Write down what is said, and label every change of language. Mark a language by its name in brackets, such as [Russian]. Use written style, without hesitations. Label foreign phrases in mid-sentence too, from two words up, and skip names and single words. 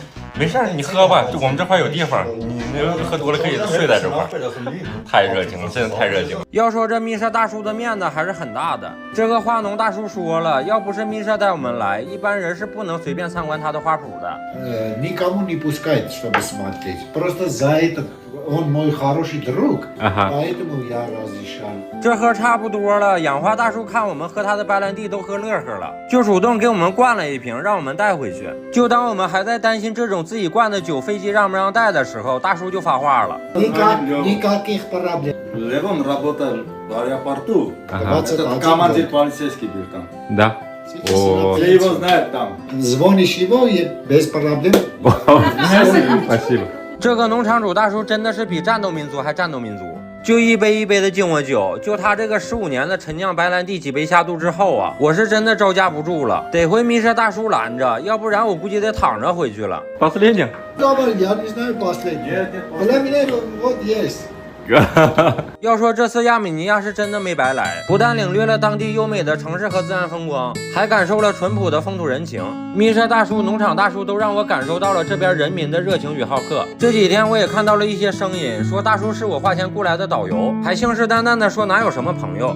[Chinese] 没事儿，你喝吧，我们这块有地方，你喝多了可以睡在这块。太热情了，真的太热情了。要说这密舍大叔的面子还是很大的。这个花农大叔说了，要不是密舍带我们来，一般人是不能随便参观他的花圃的。 [Russian] Никому не пускает, чтобы смотреть. Просто за это он мой хороший друг, поэтому я разрешал. [Chinese] 这喝差不多了，养花大叔看我们喝他的白兰地都喝乐呵了，就主动给我们灌了一瓶，让我们带回去。就当我们还在担心这种自己灌的酒飞机让不让带的时候，大叔就发话了。 [Russian] Никаких проблем. Левон работал в аэропорту. Этот командир полицейский был там. Да. О. Все его знают там. Звонишь его и без проблем. Спасибо. [Chinese] 这个农场主大叔真的是比战斗民族还战斗民族。就一杯一杯的敬我酒，就他这个15年的陈酿白兰地几杯下肚之后啊，我是真的招架不住了，得回密舍大叔拦着，要不然我估计得躺着回去了。 [Russian] Последний. Давай, я не знаю последний. Для меня вот есть. [Chinese] 要说这次亚美尼亚是真的没白来，不但领略了当地优美的城市和自然风光，还感受了淳朴的风土人情。密舍大叔、农场大叔都让我感受到了这边人民的热情与好客。这几天我也看到了一些声音，说大叔是我花钱雇来的导游，还信誓旦旦的说哪有什么朋友。